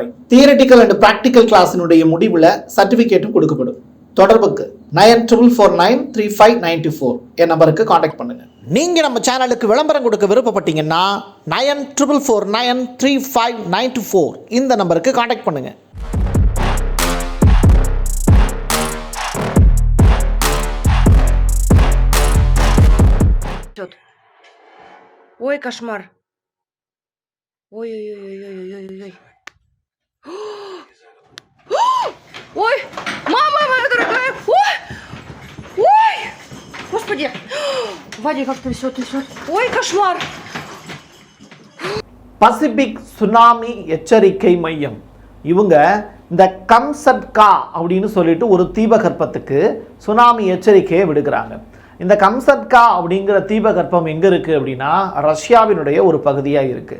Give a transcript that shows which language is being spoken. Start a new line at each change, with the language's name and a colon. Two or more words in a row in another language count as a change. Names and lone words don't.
English: theoretical and practical
Tamil: கிளாஸினுடைய முடிவில் சர்டிஃபிகேட்டும் கொடுக்கப்படும். தொடர்புக்கு 94493594 என் நம்பருக்கு காண்டாக்ட் பண்ணுங்க. நீங்கள் நம்ம சேனலுக்கு விளம்பரம் கொடுக்க விருப்பப்பட்டீங்கன்னா 94493594 இந்த நம்பருக்கு காண்டாக்ட் பண்ணுங்க.
Russian: Ой, кошмар. Ой-ой-ой-ой-ой-ой-ой. Ой, мама моя дорогая. Ой, ой, господи. Вадик, как трясет. Ой, кошмар.
Tamil: பசிபிக் சுனாமி எச்சரிக்கை மையம் இவங்க இந்த கம்சட்கா அப்படின்னு சொல்லிட்டு ஒரு தீபகற்பத்துக்கு சுனாமி எச்சரிக்கையை விடுக்கிறாங்க. இந்த கம்சட்கா அப்படிங்கிற தீபகற்பம் எங்கே இருக்குது அப்படின்னா ரஷ்யாவினுடைய ஒரு பகுதியாக இருக்குது.